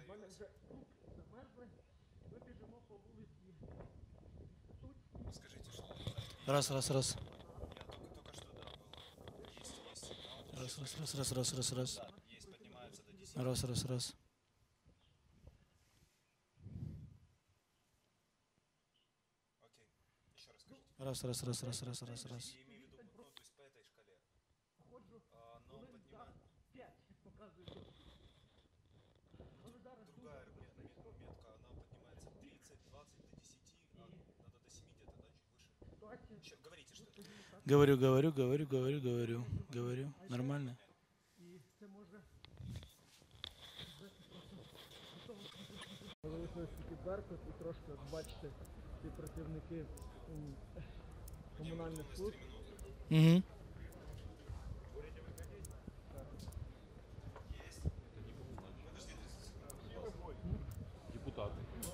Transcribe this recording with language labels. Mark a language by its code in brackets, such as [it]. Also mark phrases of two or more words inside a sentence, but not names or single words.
[uk] Отже, замерзли, ми біжимо по вулиці. [ru] Скажите, что... Раз. Я только что, да, был. Есть сигнал. Раз. Да, есть, поднимается до 10. Раз. Окей, еще раз скажите. Раз. Я имею в виду, ну, то есть по этой шкале. Но поднимает... Другая метка, она поднимается 30, 20 до 10, а надо до 7 где-то, да, чуть выше. Еще, говорите, что это. Говорю. Нормально? [uk] Залишилось тільки Беркут і трошки, от бачите, ці працівники комунальних служб. Угу. [ru] Депутаты.